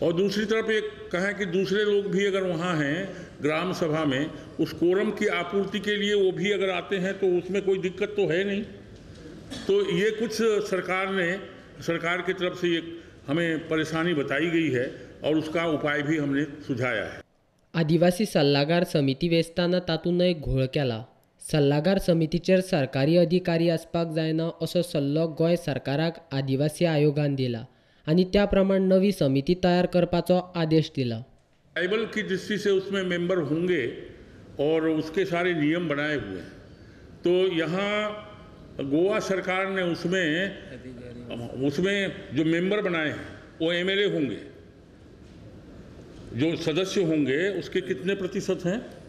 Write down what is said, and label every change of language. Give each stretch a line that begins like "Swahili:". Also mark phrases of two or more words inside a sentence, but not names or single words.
Hindi: और दूसरी तरफ एक कहें कि दूसरे लोग भी अगर वहाँ हैं ग्राम सभा में, उस कोरम की आपूर्ति के लिए वो भी अगर आते हैं तो उसमें कोई दिक्कत तो है नहीं। तो ये कुछ सरकार की तरफ से ये हमें परेशानी बताई गई है और उसका उपाय भी हमने सुझाया है।
Konkani: आदिवासी सल्लागार समिती वेंचताना तातूंतय घोळ केला। सल्लागार समितीचेर सरकारी अधिकारी आसपाक जायना असो सल्लो गोंय सरकाराक आदिवासी आयोगान दिला आनी त्या प्रमाण नवी समिती तयार करपाचो आदेश दिला।
Hindi: ट्राइबल की दृष्टि से उसमें मेंबर होंगे और उसके सारे नियम बनाए हुए हैं। तो यहाँ गोवा सरकार ने उसमें जो मेंबर बनाए हैं वो एमएलए होंगे, जो सदस्य होंगे उसके कितने प्रतिशत हैं?